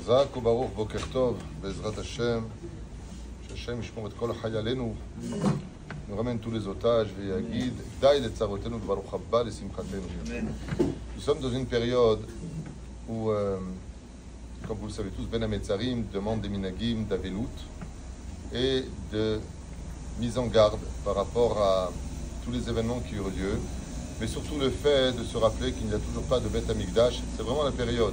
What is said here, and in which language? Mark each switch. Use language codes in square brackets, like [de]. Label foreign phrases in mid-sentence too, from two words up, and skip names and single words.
[he] חזק וברוך, בוקר טוב, בעזרת השם, שהשם ישמור את כל חיילינו, [fr] nous ramène tous les otages, [he] ויגיד, די לצרותינו וברוך הבא לשמחתנו. [fr] Nous sommes dans une période où, comme vous le savez tous, Ben Hametzarim demande des minagim d'avelout et de mise en garde par rapport à tous les événements qui eurent lieu, mais surtout le fait de se rappeler qu'il n'y a toujours pas de Beth Amikdash. C'est vraiment la période.